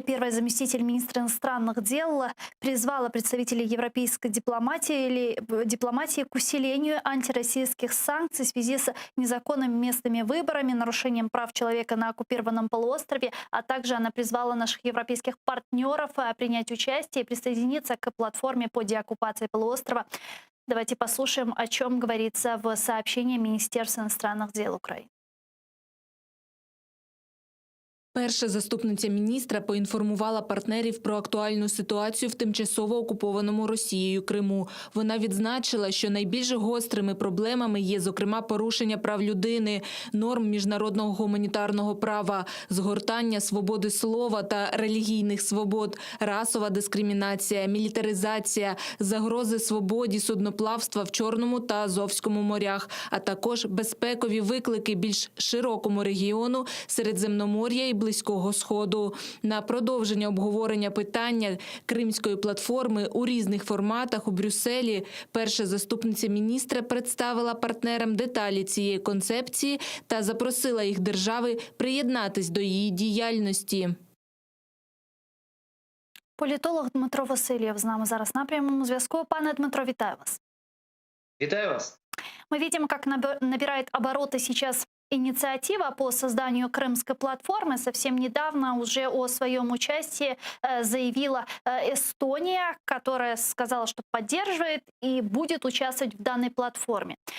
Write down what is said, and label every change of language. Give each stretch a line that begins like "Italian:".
Russian: Первый заместитель министра иностранных дел призвала представителей европейской дипломатии к усилению антироссийских санкций в связи с незаконными местными выборами, нарушением прав человека на оккупированном полуострове, а также она призвала наших европейских партнеров принять участие и присоединиться к платформе по деоккупации полуострова. Давайте послушаем, о чем говорится в сообщении Министерства иностранных дел Украины.
Ukrainian: Перша заступниця міністра поінформувала партнерів про актуальну ситуацію в тимчасово окупованому Росією Криму. Вона відзначила, що найбільш гострими проблемами є, зокрема, порушення прав людини, норм міжнародного гуманітарного права, згортання свободи слова та релігійних свобод, расова дискримінація, мілітаризація, загрози свободі судноплавства в Чорному та Азовському морях, а також безпекові виклики більш широкому регіону Середземномор'я і Близького Сходу. На продовження обговорення питання Кримської платформи у різних форматах у Брюсселі перша заступниця міністра представила партнерам деталі цієї концепції та запросила їх держави приєднатись до її діяльності. Політолог Дмитро Васильєв з нами зараз на прямому зв'язку. Пане Дмитро, вітаю вас. Витаю вас.
Russian: Мы видим, как набирает обороты сейчас инициатива по созданию Крымской платформы. Совсем недавно уже о своем участии заявила Эстония, которая сказала, что поддерживает и будет участвовать в данной платформе.